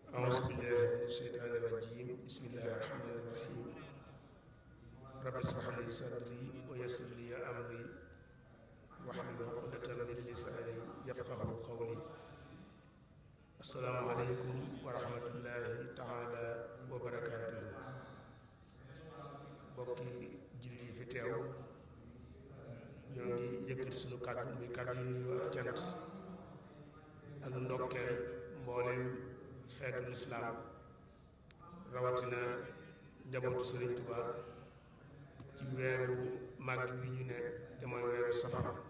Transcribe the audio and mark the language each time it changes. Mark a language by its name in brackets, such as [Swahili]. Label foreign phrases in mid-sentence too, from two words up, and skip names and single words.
[Arabic] أعوذ بالله من الشيطان الرجيم بسم الله الرحمن الرحيم رب اشرح لي صدري ويسر لي أمري واحلل عقدة من لساني يفقهوا قولي السلام عليكم ورحمة الله تعالى وبركاته [Wolof] bokki jullit yi fi teew ñoo ngi yëkkati sunu kàddu muy kàddu yu nuyoo ak cant ak ndokkeel mbooleem xeetu lislaam rawatina njabootu Sëriñ Tuubaa ci weeru màgg wi ñu ne te mooy weeru safar